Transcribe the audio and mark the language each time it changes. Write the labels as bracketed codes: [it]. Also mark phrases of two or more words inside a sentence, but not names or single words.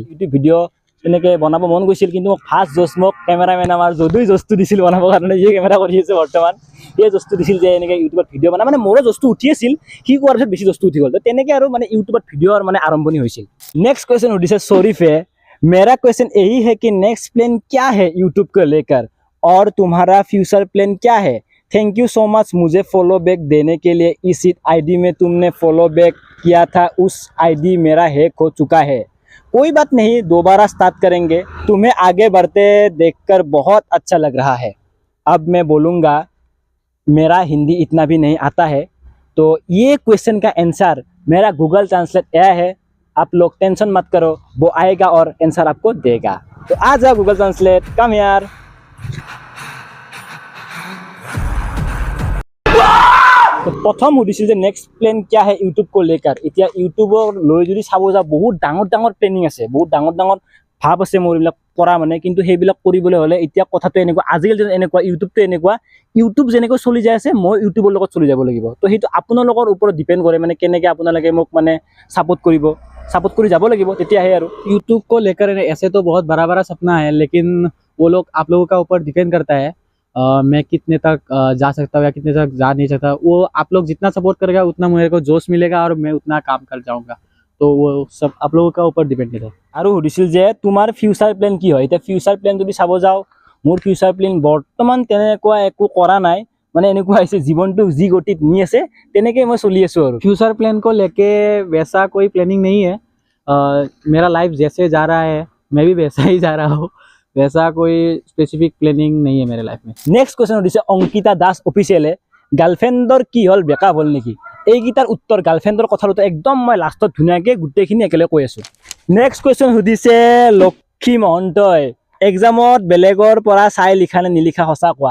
[as] ইউটিউব ভিডিঅ' তেনেকৈ বনাব মন গৈছিল, কিন্তু মোক ফাৰ্ষ্ট জজ মোক কেমেৰামেন আমাৰ যদুই জজটো দিছিল বনাবৰ কাৰণে, যিয়ে কেমেৰা কৰি আছে বৰ্তমান, সেই জজটো দিছিল যে এনেকৈ ইউটিউবত ভিডিঅ' বনাই। মানে মোৰো জজটো উঠি আছিল, সি কোৱাৰ পিছত বেছি জজটো উঠি গ'ল। তো তেনেকৈ আৰু মানে ইউটিউবত ভিডিঅ'ৰ মানে আৰম্ভণি হৈছিল। [en] next question [as] সুধিছে শ্বৰীফে, [hi] मेरा क्वेश्चन यही है कि [en] next plan [hi] क्या है यूट्यूब को लेकर, और तुम्हारा [en] future plan [hi] क्या है? [en] thank you so much [hi] मुझे [en] follow back [hi] देने के लिए। इस आईडी में तुमने [en] follow back [hi] किया था, उस आईडी मेरा हैक हो चुका है। कोई बात नहीं, दोबारा स्टार्ट करेंगे। तुम्हें आगे बढ़ते देखकर बहुत अच्छा लग रहा है। अब मैं बोलूँगा, मेरा हिंदी इतना भी नहीं आता है, तो ये क्वेश्चन का आंसर मेरा गूगल ट्रांसलेट आया है। आप लोग टेंशन मत करो, वो आएगा और आंसर आपको देगा। तो आ जाओ गूगल ट्रांसलेट, कम यार। तो प्रथम [as] সুধিছিল যে [en] next plan [hi] क्या है यूट्यूब को लेकर। [as] এতিয়া ইউটিউবৰ লৈ যদি চাব যাওঁ, বহুত ডাঙৰ ডাঙৰ প্লেনিং আছে, বহুত ডাঙৰ ডাঙৰ ভাৱ আছে মোৰ এইবিলাক কৰা মানে। কিন্তু সেইবিলাক কৰিবলৈ হ'লে এতিয়া কথাটো এনেকুৱা, আজিকালি এনেকুৱা, ইউটিউবটো এনেকুৱা, ইউটিউব যেনেকৈ চলি যাই আছে, মই ইউটিউবৰ লগত চলি যাব লাগিব। তো সেইটো আপোনালোকৰ ওপৰত ডিপেণ্ড কৰে, মানে কেনেকৈ আপোনালোকে মোক মানে ছাপোৰ্ট কৰিব, ছাপোৰ্ট কৰি যাব লাগে তেতিয়াহে। [hi] यूट्यूब को लेकर ऐसे तो बहुत बड़ा बड़ा सपना है, लेकिन वो लोग आप लोगों का ऊपर डिपेंड करता है मैं कितने तक जा सकता हूँ या कितने तक जा नहीं सकता। वो आप लोग जितना सपोर्ट करेगा उतना मेरे को जोश मिलेगा और मैं उतना काम कर जाऊँगा। तो वो सब आप लोगों का ऊपर डिपेंड है। [as] আৰু সুধিছিল যে তোমাৰ [en] future plan [as] কি হয়। এতিয়া [en] future plan [as] যদি চাব যাওঁ, মোৰ [en] future plan [as] বৰ্তমান তেনেকুৱা একো কৰা নাই, মানে এনেকুৱা হৈছে জীৱনটো যি গতিত নি আছে তেনেকৈ মই চলি আছোঁ। আৰু [en] future plan [hi] को लेके वैसा कोई प्लानिंग नहीं है। मेरा लाइफ जैसे जा रहा है मैं भी वैसा ही जा रहा हूँ, वैसा कोई [en] specific planning [hi] नहीं है मेरे लाइफ में। [en] next question [as] সুধিছে অংকিতা দাস অফিচিয়েলে, গাৰ্লফ্ৰেণ্ডৰ কি হ'ল, ব্ৰেকআপ হ'ল নেকি? এইকেইটাৰ উত্তৰ, গাৰ্লফ্ৰেণ্ডৰ কথাটো একদম মই লাষ্টত ধুনীয়াকৈ গোটেইখিনি একেলগে কৈ আছোঁ। [en] next question [as] সুধিছে লক্ষী মহন্তই, এক্সামত বেলেগৰ পৰা চাই লিখা নে নিলিখা, সঁচা কোৱা।